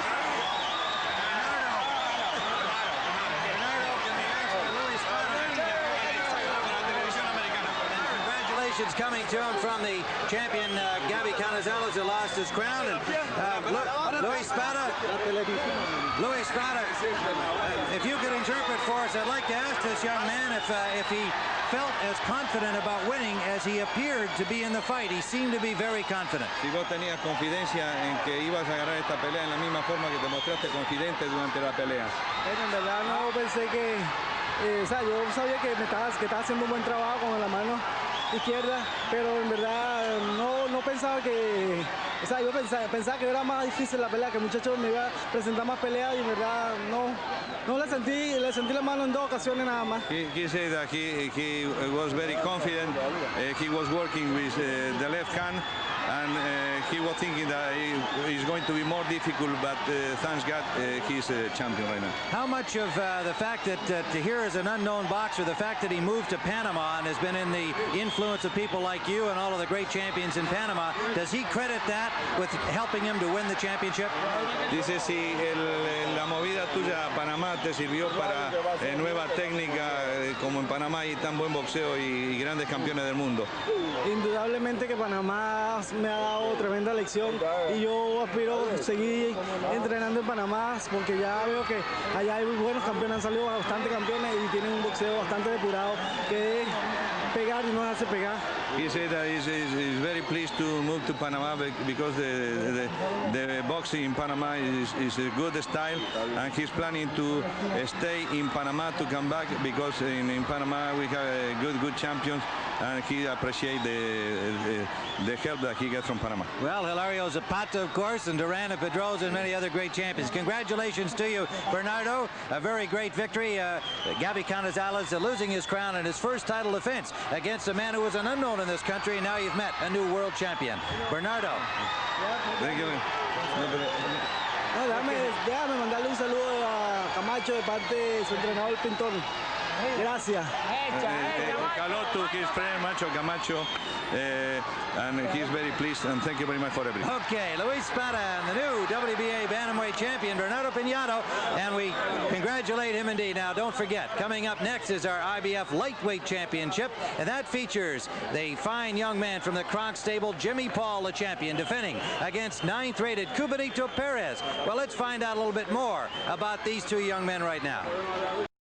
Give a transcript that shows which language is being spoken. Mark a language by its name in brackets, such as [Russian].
[English] Congratulations coming to him from the champion Gaby Canizales, who lost his crown. And Luis Spada, if you could interpret for us, I'd like to ask this young man if he felt as confident about winning as he appeared to be in the fight. He seemed to be very confident. [Spanish] Si vos tenías confidencia en que ibas a ganar esta pelea en la misma forma que te mostraste confidente durante la pelea. En verdad no pensé que, o sea, yo sabía que estaba haciendo un buen trabajo con la mano izquierda, pero en verdad no pensaba que, o sea, yo pensaba que era más difícil la pelea, que el muchacho me iba a presentar más peleas y en verdad no le sentí la mano en 2 ocasiones nada más. [English] He said that he was very confident. He was working with the left hand, and he was thinking that it's going to be more difficult, but thanks God he's a champion right now. How much of the fact that here is an unknown boxer, the fact that he moved to Panama and has been in the influence of people like you and all of the great champions in Panama, does he credit that with helping him to win the championship? [Spanish] Dice si la movida tuya a Panamá te sirvió para nueva técnica, como en Panamá hay tan buen boxeo y grandes campeones del mundo. Indudablemente que Panamá me ha dado tremenda lección y yo aspiro a seguir entrenando en Panamá porque ya veo que allá hay muy buenos campeones, han salido bastante campeones y tienen un boxeo bastante depurado que es pegar y no hace pegar. [English] He said that he's very pleased to move to Panama because the boxing in Panama is a good style, and he's planning to stay in Panama to come back because in Panama we have good champions, and he appreciates the help that he gets from Panama. Well, Hilario Zapata, of course, and Duran Pedrosa and many other great champions. Congratulations to you, Bernardo. A very great victory. Gaby Canizales losing his crown in his first title defense against a man who was an unknown in this country. Now you've met a new world champion. Bernardo. Thank you. [Spanish] No, déjame mandarle un saludo a Camacho de parte de su entrenador Pintón. Gracias. [English] Hello to his friend Macho Camacho, and he's very pleased, and thank you very much for everything. Okay, Luis Spada and the new WBA bantamweight champion Bernardo Pinango, and we congratulate him indeed. Now, don't forget, coming up next is our IBF lightweight championship, and that features the fine young man from the Kronk stable, Jimmy Paul, the champion, defending against 9th-rated Cubanito Perez. Well, let's find out a little bit more about these two young men right now.